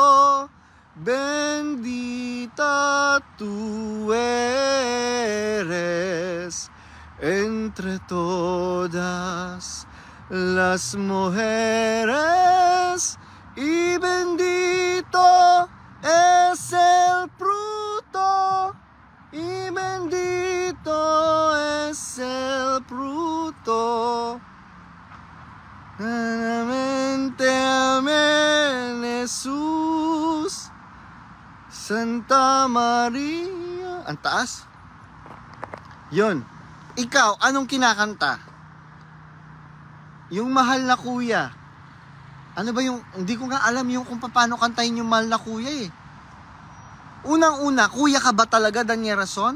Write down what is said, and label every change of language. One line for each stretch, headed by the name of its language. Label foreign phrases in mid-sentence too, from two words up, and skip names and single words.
Spanish: bendita tú eres entre todas las mujeres, y bendito es el fruto, y bendito es el fruto. Amén, amén, Jesús, Santa Maria.
Filipino: Ang taas. Yun. Ikaw, anong kinakanta? Yung mahal na kuya. Ano ba yung, hindi ko nga alam yung kung paano kantahin yung mahal na kuya Unang-una, kuya ka ba talaga, Daniel Rason?